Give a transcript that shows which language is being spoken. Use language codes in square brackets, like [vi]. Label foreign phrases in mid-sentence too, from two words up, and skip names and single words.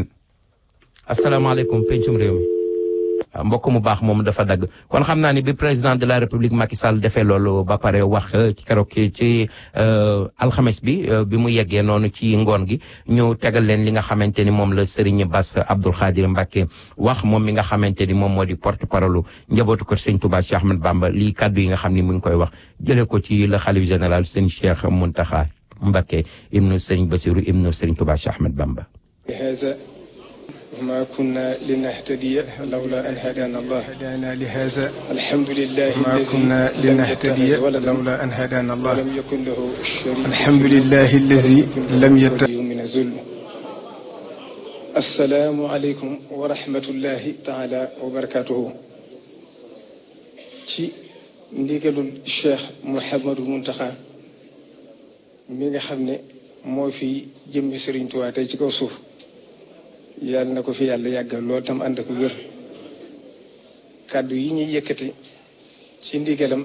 [wo] asalaamaaleykum pencum réew mi mbokk mu baax moom dafa dagg kon xam naa ni bi [fr] président de la république [wo] Macky Sall defee loolu ba pare wax ci keroog ci alxames bi mu yeggee noonu ci ngoon gi ñu tegal leen li nga xamante ni moom la Serigne Bass Abdoul Khadir Mbacké wax moom mi nga xamante ni moom moo di [fr] porte parole [wo] njabootu ko Serigne Touba Cheikh Ahmed Bamba lii kaddu yi nga xam ni mu ngi koy wax jëlee ko ci [fr] le khalife général [wo] Serigne Cheikh Mountakha Mbacké ibnu Serigne Bassirou ibnu Serigne Touba Cheikh Ahmed Bamba. [ar] ما كنا لنهتدي لولا أن هدانا الله الحمد لله ما كنا لنهتدي لولا أن هدانا الله ولم يكن له شريك الحمد لله الذي لم يتخذ من ذل السلام عليكم ورحمة الله تعالى وبركاته [wo] ci ndigalul Cheikh Mouhamadou Mountakha mi nga xam ne moo fi jëmmi Serigne Touba tey ci kaw suuf yàlla na ko fi yàlla yàggal lool tam ànd ak wér kàddu yi ñuy yëkkati ci ndigalam